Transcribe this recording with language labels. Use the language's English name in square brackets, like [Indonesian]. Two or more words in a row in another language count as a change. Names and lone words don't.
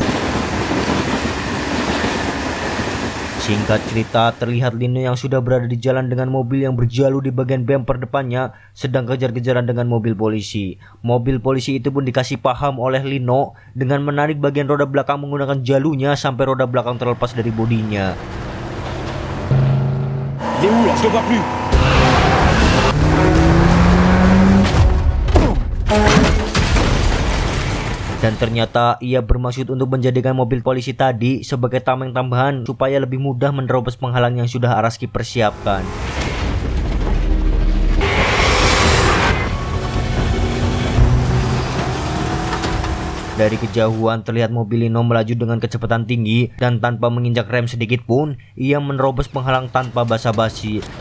[Indonesian] Singkat cerita, terlihat Lino yang sudah berada di jalan dengan mobil yang berjalu di bagian bumper depannya sedang kejar-kejaran dengan mobil polisi. Mobil polisi itu pun dikasih paham oleh Lino dengan menarik bagian roda belakang menggunakan jalunya sampai roda belakang terlepas dari bodinya. [French] Il est où là? Je le vois plus. [Indonesian] Dan ternyata ia bermaksud untuk menjadikan mobil polisi tadi sebagai tameng tambahan supaya lebih mudah menerobos penghalang yang sudah Araski persiapkan. Dari kejauhan terlihat mobil Lino melaju dengan kecepatan tinggi dan tanpa menginjak rem sedikit pun, ia menerobos penghalang tanpa basa-basi.